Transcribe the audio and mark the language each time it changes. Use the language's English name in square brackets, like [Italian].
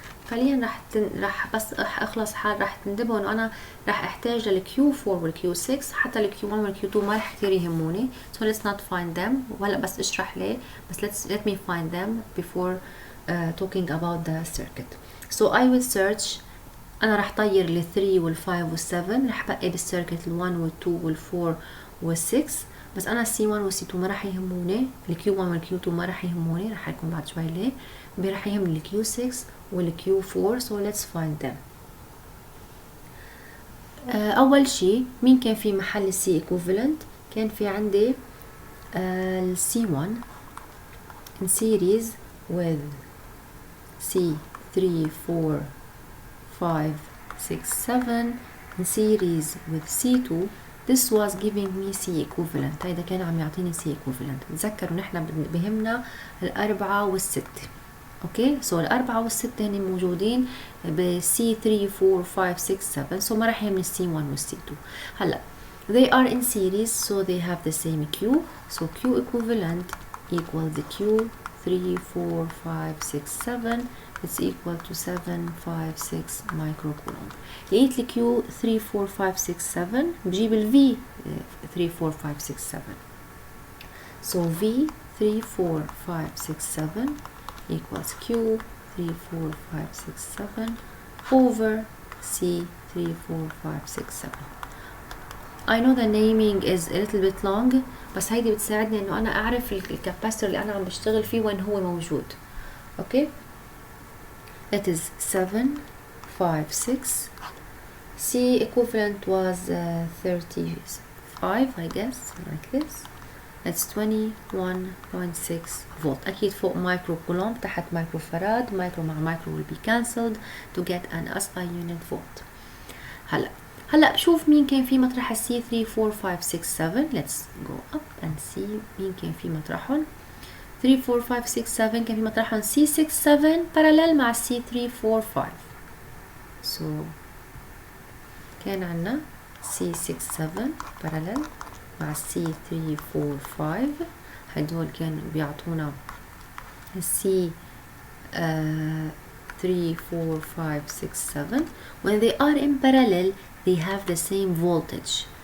[Arabic] فعليا راح بس اخلص حال راح تنتبهوا انه انا راح احتاج للكيو 4 والكيو 6 حتى الكيو 1 والكيو 2 ما راح كثير يهموني. [English] so let's not find them [Arabic] وهلا بس اشرح ليه بس [English] let me find them before talking about the circuit. so I will search. [Arabic] انا راح طير ال 3 وال 5 وال 7 راح بقي بالسيركت ال 1 وال 2 وال 4 وال 6 بس انا السي 1 والسي 2 ما راح يهموني. الكيو 1 والكيو 2 ما راح يهموني راح يكون بعد شوي ليه راح يهمني الكيو 6 والكيو 4. [English] so let's find them. [Arabic] اول شي مين كان في محل السي equivalent؟ كان في عندي السي 1 [English] in series with C3 4 5 6 7 in series with C2. this was giving me C equivalent. [Arabic] هيدا كان عم يعطيني C equivalent. تذكروا نحن بهمنا الأربعة والستة. اوكي سو الأربعة والستة هني موجودين ب C3 4 5 6 7 سو ما راح يهمني C1 وال C2. [English] هلا they are in series so they have the same Q. so Q equivalent equals Q 3 4 5 6 7 it's equal to 7 5 6 microcoulomb. [Arabic] لقيت لي Q 3 4 5 6 7 بجيب ال V 3 4 5 6 7 [English] so V 3 4 5 6 7 [Arabic] equals Q 3 4 5 6 7 over C 3 4 5 6 7. [English] I know the naming is a little bit long [Arabic] بس هيدي بتساعدني انه انا اعرف الكاباسيتور اللي انا عم بشتغل فيه وين هو موجود. [English] Okay it is 7 5 6 C equivalent was 35 I guess like this. it's 21.6 volt. [Arabic] اكيد فوق مايكرو كولوم تحت مايكرو فراد. مايكرو مع مايكرو [English] will be cancelled to get an SI unit volt. [Arabic] هلا بشوف مين كان في مطرح ال C3 4 5 6 7. [English] let's go up and see [Arabic] مين كان في مطرحهم. 3 4 5 6 7 كان في مطرحهم C6 7 parallel مع C3 4 5 so كان عنا C6 7 parallel مع C3 4 5 هدول كانوا بيعطونا C 3 4 5 6 7 [English] when they are in parallel they have the same voltage.